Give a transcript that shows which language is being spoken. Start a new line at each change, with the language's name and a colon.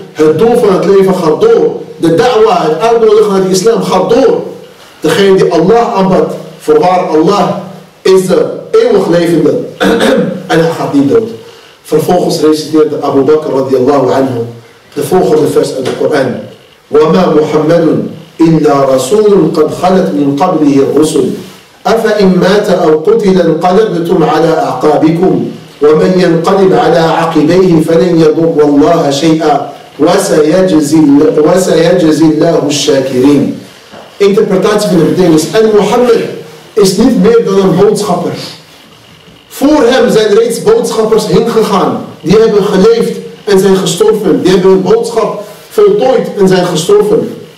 Dutch: Het doel van het leven gaat door. De da'wa, het uitnodigen naar de islam gaat door. Degene die Allah aanbad, voorwaar Allah is de eeuwig levende. En hij gaat niet dood. Vervolgens reciteerde Abu Bakr radiallahu anhu de volgende vers uit de Koran.
Arabic: وَمَا مُحَمَّدٌ إِلَّا رَسُولٌ قَدْ خَلَتْ مِنْ قَبْلِهِ الرُّسُلُ أَفَإِنْ مَاتَ أَوْ قُتِلَ انقلبتم على أعقابكم ومن ينقلب على عقبيه فلن يضر الله شيئا وسيجزي الله الشاكرين.
Dutch: Interpretatie van de betekenis. En Mohammed is niet meer dan een boodschapper. Voor hem zijn reeds boodschappers heen gegaan. Die hebben geleefd en zijn gestorven. Die hebben hun boodschap voltooid en zijn gestorven.